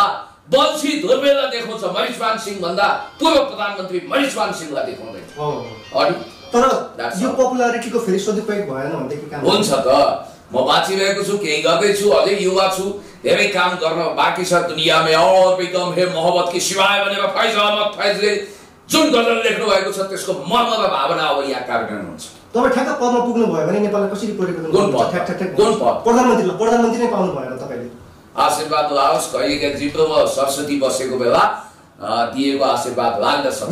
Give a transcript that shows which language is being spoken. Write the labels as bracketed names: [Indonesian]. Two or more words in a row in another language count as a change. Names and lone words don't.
[Nepali] बल्छी धुर्बेला देखाउँछ मरिचमान सिंह भन्दा पूर्व प्रधानमन्त्री मरिचमान सिंहलाई देखाउँदैन। अनि तर यो पपुलारिटीको फेरि सदुपयोग भएन भन्दै के काम हुन्छ त? म बाँचिरहेको छु, केही गर्दैछु, अझै युवा छु, धेरै काम गर्न बाँकी छ। दुनियाँमा [Urdu] اور بھی غم ہے محبت کی سوائے [Nepali] भनेर फैज अहमद फैजले जुन गजल लेख्नु भएको छ त्यसको मर्म र भावना अब यहाँ कार्यान्वयन हुन्छ। तपाईँ ठ्याक्क पदमा पुग्नु भयो भने नेपाललाई कसरी परिवर्तन गर्नुहुन्छ? कुन पद? प्रधानमन्त्री नै पाउनु भएन तपाईँले? आशीर्वाद लाओस्। कहिलेका जिब्रोमा सरस्वती बसेको बेला दिएको आशीर्वाद लाग्न सक्छ।